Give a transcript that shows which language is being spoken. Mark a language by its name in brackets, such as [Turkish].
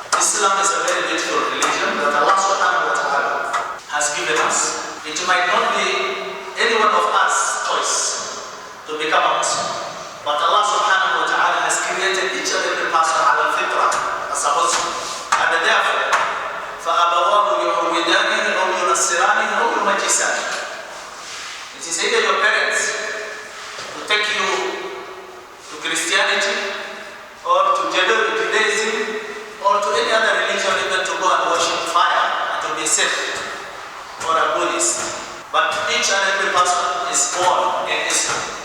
[English] Islam is a very beautiful religion that Allah subhanahu wa ta'ala has given us. It might not be any one of us choice to become a Muslim, but Allah subhanahu wa ta'ala has created each and every person ala al-fitra as a Muslim. And therefore, [Arabic] فَأَبَوَاهُ يُعْوِدَانِهِ أَوْ يُنَصِّرَانِهِ أَوْ يُمَجِّسَانِهِ. [English] It is either your parents to take you to Christianity or to Judaism or to any other religion, even to go and worship fire and to be saved, or a Buddhist. But each and every person is born in Islam.